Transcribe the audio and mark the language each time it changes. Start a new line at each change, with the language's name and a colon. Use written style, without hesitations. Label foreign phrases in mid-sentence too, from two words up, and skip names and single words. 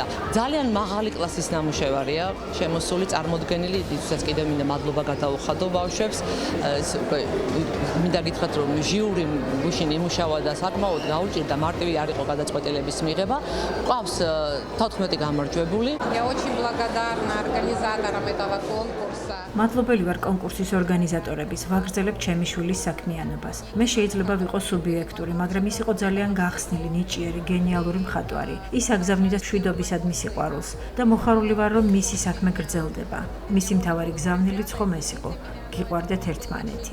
Georgian: ძალიან მაღალი კლასის ნამუშევარია შემოსული, წარმოდგენილი, ისაც კიდევ მინდა მადლობა გადაუხადო ბავშვებს. მინდა გითხრათ რომ ჟიური გუშინ იმუშავა და საკმაოდ გაუჭირდა, მარტივი არ იყო გადაწყვეტილების მიღება. ყავს 14 გამარჯვებული.
Russian: Я очень благодарна организаторам этого конкурса.
Georgian: მადლობელი ვარ კონკურსის ორგანიზატორების, ვაგრძელებ ჩემი შვილის საქმიანობას. მე შეიძლება ვიყო სუბიექტური, მაგრამ ის იყო ძალიან გახსნილი, ნიჭიერი, გენიალური მხატვარი. ის აგზავნიდა მშვიდობისადმი სიყვარულს და მოხარული ვარ, რომ მისი საქმე გრძელდება. მისი მთავარი გზავნილიც ხომ ეს იყო, გიყვარდეთ ერთმანეთი.